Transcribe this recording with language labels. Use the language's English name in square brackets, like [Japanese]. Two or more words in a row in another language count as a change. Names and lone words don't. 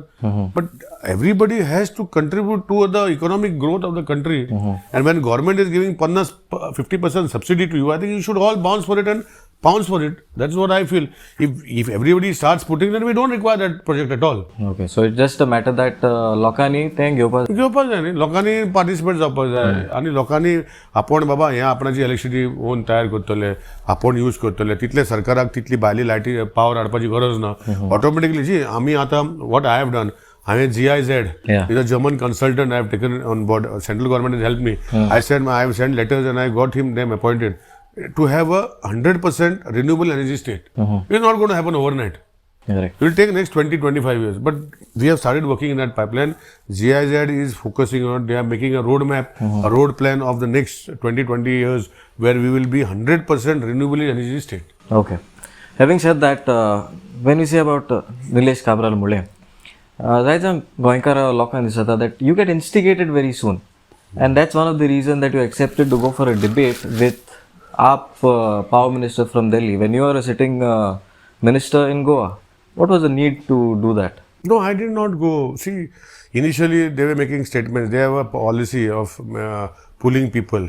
[English] But everybody has to contribute to the economic growth of the country. And when government is giving 50% subsidy to you, I think you should all bounce for it and pounce for it. That's what I feel. If everybody starts putting, then we don't require that project at all. So it's just a matter that [Konkani] लोकांनी ते घेवपाक जाय न्ही, लोकांनी पार्टिसिपेट जावपाक जाय, आनी लोकांनी आपण बाबा हे आपणाची [English] electricity own [Konkani] तयार करतले, आपण यूज करतले, तितले सरकाराक तितली भायली लायटी पावर हाडपाची गरज ना. ऑटोमॅटिकली जी आमी आतां [English] what I have done, I GIZ is a German consultant I have taken on board. Central government has helped me. I have sent letters and I got them appointed to have a 100% renewable energy state. It's not going to happen overnight. It will take next 20-25 years. But we have started working in that pipeline. GIZ is focusing on, they are making a roadmap, a road plan of the next 20-20 years where we will be 100% renewable energy state. Having said that, when we say about Nilesh Cabral Mule, [Konkani] जायचं गोंयकार लोकांक दिसता [English] that you get instigated very soon, and that's one of the reasons that you accepted to go for a debate with AAP power minister from Delhi when you are a sitting minister in Goa. What was the need to do that? No, I did not go. See, initially they were making statements. They have a policy of pulling people.